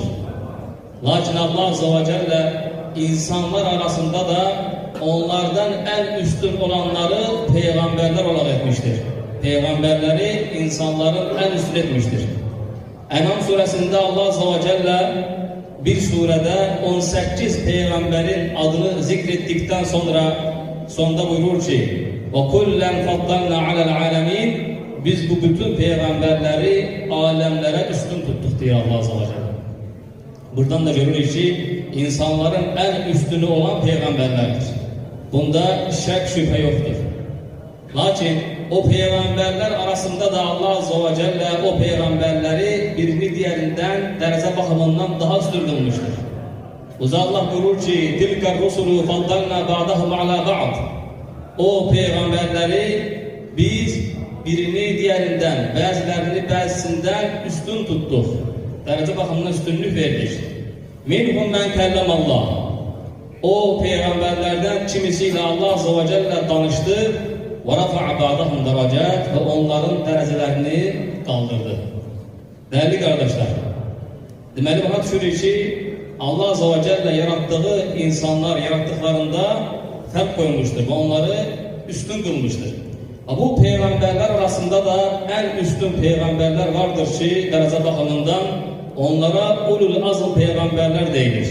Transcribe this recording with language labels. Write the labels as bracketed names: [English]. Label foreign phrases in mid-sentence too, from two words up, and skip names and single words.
[Turkish] Lakin Allah Azze ve Celle insanlar arasında da onlardan en üstün olanları peygamberler olarak etmiştir. Peygamberleri insanların en üstün etmiştir. En'am suresinde Allah Azze ve Celle bir surede 18 peygamberin adını zikrettikten sonra sonda buyurur ki [Arabic] وَكُلَّنْ فَضَّلْنَا عَلَى الْعَالَمِينَ [Turkish] Biz bu bütün peygamberleri alemlere üstün tuttuk diye Allah Azze ve Celle. Buradan da görürüz ki insanların en üstünü olan peygamberlerdir. Bunda şek şüphe yoktur. Lakin o peygamberler arasında da Allah Azze ve Celle o peygamberleri birini diğerinden derece bakımından daha üstün kılmıştır. Uza Allah buyurur ki [Arabic] تِلْكَ الرُّسُلُ فَضَّلْنَا بَعْضَهُمْ عَلَى بَعْضٍ [Turkish] O peygamberleri biz birini diğerinden, bazılarını bazısından üstün tuttuk. Derece bakımından üstünlük verdik. [Arabic] مِنْهُمْ مَنْ كَلَّمَ اللّٰهِ [Turkish] O peygamberlerden kimisiyle Allah Azze ve Celle danıştı. [Arabic] وَرَفَعَ بَعْضَهُمْ دَرَجَاتٍ [Turkish] Ve onların derecelerini kaldırdı. Değerli kardeşler, deməli bana düşürür ki Allah Azze ve Celle yarattığı insanlar yarattıklarında fark koymuştur ve onları üstün kılmıştır. Bu peygamberler arasında da en üstün peygamberler vardır ki derece bakımından onlara [Arabic] أولو العزم [Turkish] peygamberler değilir.